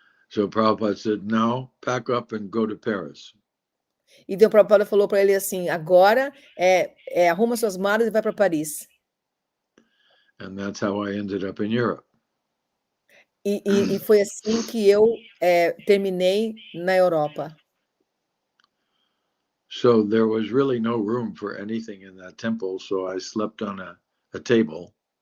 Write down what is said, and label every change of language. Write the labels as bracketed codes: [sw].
[en] So Prabhupada said, now pack up and go to Paris. [pt] E então Prabhupada falou para ele assim, agora arruma suas malas e vai para Paris. [en] And that's how I ended up in Europe. [pt] E foi assim que eu terminei na Europa. [en] So there was really no room for anything in that temple, so I slept on a table.